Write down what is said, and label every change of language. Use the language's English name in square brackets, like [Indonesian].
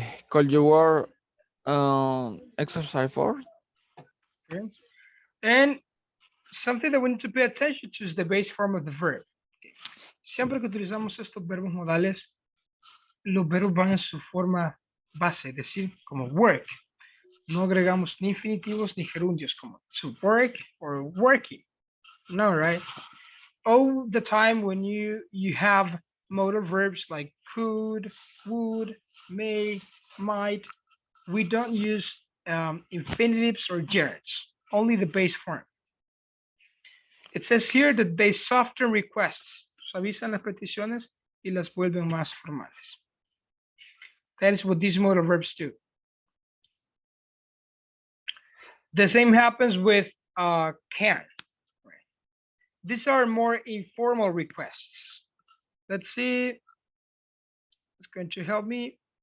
[English] Could you work exercise 4? Okay. And something that we need to pay attention to is the base form of the verb. [Spanish] Siempre que utilizamos estos verbos modales, los verbos van en su forma base, es decir, como work. No agregamos ni infinitivos ni gerundios como to work or working. No, right? [English] All the time when you have modal verbs like could, would, may, might, we don't use infinitives or gerunds, only the base form. It says here that they soften requests. [Spanish] Suavizan las peticiones y las vuelven más formales. [English] That is what these modal verbs do. The same happens with can. These are more informal requests. Let's see. It's going to help me.